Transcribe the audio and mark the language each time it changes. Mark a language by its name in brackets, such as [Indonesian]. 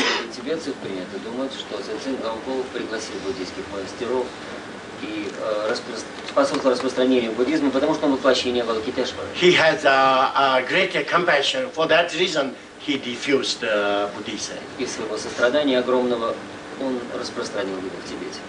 [Russian] Тибетцев принято думать, что Цзэцзун Гэмбо пригласил буддийских мастеров и способствовал распространению буддизма, потому что он воплощение Авалокитешвары. [English] He has a great compassion. For that reason, he diffused Buddhism. [Russian] Из своего сострадания огромного он распространил его в Тибете.